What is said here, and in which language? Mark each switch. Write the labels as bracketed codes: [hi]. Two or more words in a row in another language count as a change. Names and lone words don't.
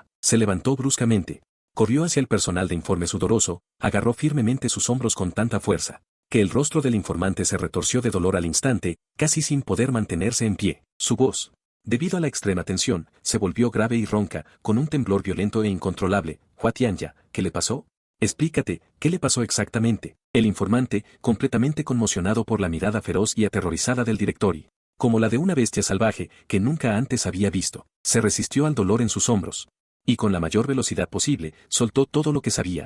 [es] Se levantó bruscamente, corrió hacia el personal de informe sudoroso, agarró firmemente sus hombros con tanta fuerza, que el rostro del informante se retorció de dolor al instante, casi sin poder mantenerse en pie. Su voz, debido a la extrema tensión, se volvió grave y ronca, con un temblor violento e incontrolable. Hua Tianya, ¿qué le pasó? Explícate, ¿qué le pasó exactamente? El informante, completamente conmocionado por la mirada feroz y aterrorizada del directori, como la de una bestia salvaje que nunca antes había visto, se resistió al dolor en sus hombros, y con la mayor velocidad posible, soltó todo lo que sabía.